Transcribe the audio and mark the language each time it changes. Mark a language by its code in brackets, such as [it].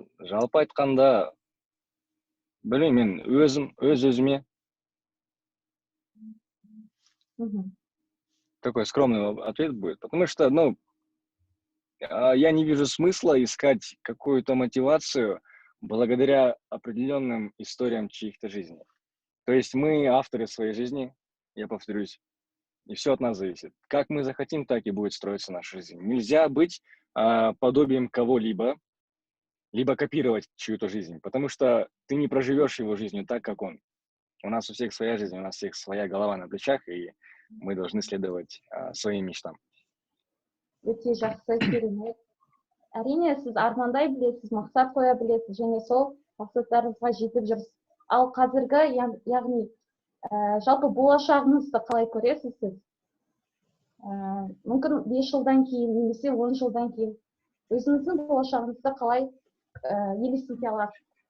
[kk] Жалпы айтқанда, білмеймін, мен өз-өзіме. [ru] Такой скромный ответ будет, потому что, я не вижу смысла искать какую-то мотивацию благодаря определенным историям чьих-то жизней. То есть мы авторы своей жизни, я повторюсь, и все от нас зависит. Как мы захотим, так и будет строиться наша жизнь. Нельзя быть подобием кого-либо, либо копировать чью-то жизнь, потому что ты не проживешь его жизнью так, как он. У нас у всех своя жизнь, у нас у всех своя голова на плечах, и мы должны следовать своим мечтам. [kk] Өте жақсы, керемет. Әрине, сіз армандай білесіз, мақсат қоя білесіз, және сол мақсаттарыңызға жетіп жүрсіз. Ал қазіргі, яғни жалпы болашағыңызды қалай көресіз сіз? Мүмкін 5 жылдан кейін, немесе 10 жылдан кейін өзіңіздің болашағыңызды қалай елестете аласыз?